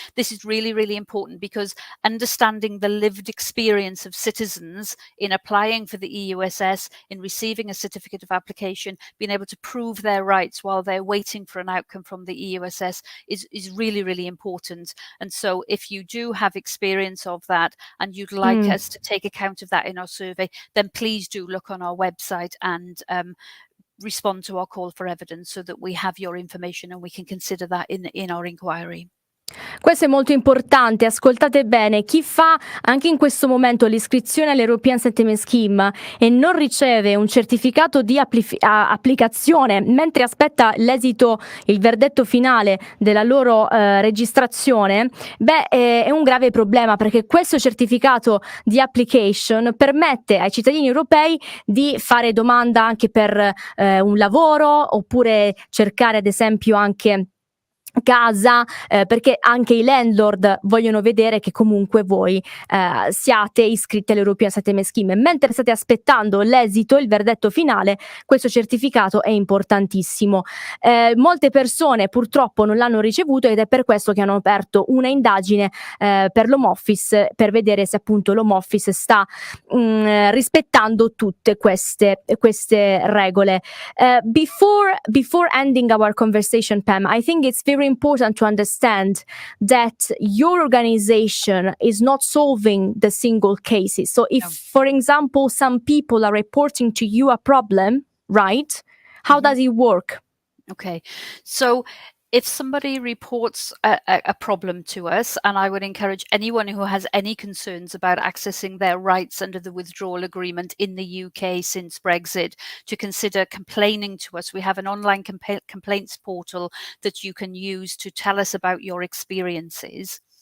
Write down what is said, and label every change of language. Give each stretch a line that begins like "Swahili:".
English: This is really, really important because understanding the lived experience of citizens in applying for the EUSS, in receiving a certificate of application, being able to prove their rights while they're waiting for an outcome from the EUSS is really, really important. And so if you do have experience of that and you'd like us to take account of that in our survey, then please do look on our website and respond to our call for evidence so that we have your information and we can consider that in our inquiry.
Italian: Questo è molto importante, ascoltate bene, chi fa anche in questo momento l'iscrizione all'European Settlement Scheme e non riceve un certificato di applicazione mentre aspetta l'esito, il verdetto finale della loro registrazione, è un grave problema, perché questo certificato di application permette ai cittadini europei di fare domanda anche per un lavoro, oppure cercare ad esempio anche casa, perché anche i landlord vogliono vedere che comunque voi siate iscritti all'European Settlement Scheme. Mentre state aspettando l'esito, il verdetto finale, questo certificato è importantissimo. Molte persone purtroppo non l'hanno ricevuto ed è per questo che hanno aperto una indagine per l'Home Office per vedere se appunto l'Home Office sta rispettando tutte queste regole.
English: Before ending our conversation, Pam, I think it's very important to understand that your organization is not solving the single cases. So if, for example, some people are reporting to you a problem, right? How does it work? Okay, so if somebody reports a problem to us, and I would encourage anyone who has any concerns about accessing their rights under the withdrawal agreement in the UK since Brexit to consider complaining to us. We have an online complaints portal that you can use to tell us about your experiences.